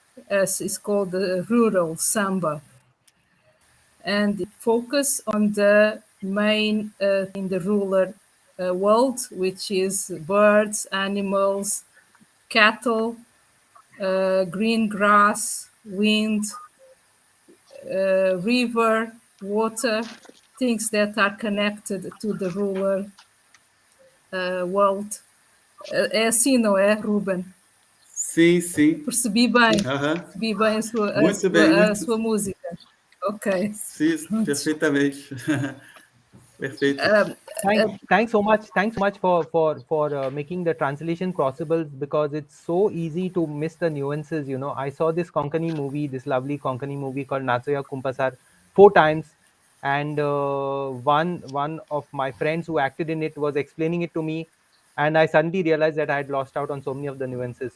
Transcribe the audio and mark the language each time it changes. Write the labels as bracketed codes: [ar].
[en] It's called the rural samba, and it focuses on the main in the rural world, which is birds, animals, cattle, green grass, wind, river, water, things that are connected to the rural world. [pt] É assim, não é, Ruben? Sim. Percebi bem. Percebi bem a sua música. Ok. Sim, perfeitamente. Perfeito. [en] Thanks so much for making the translation possible, because it's so easy to miss the nuances. I saw this lovely Konkani movie called Natsoya Kumpasar 4 times, and one of my friends who acted in it was explaining it to me, and I suddenly realized that I had lost out on so many of the nuances.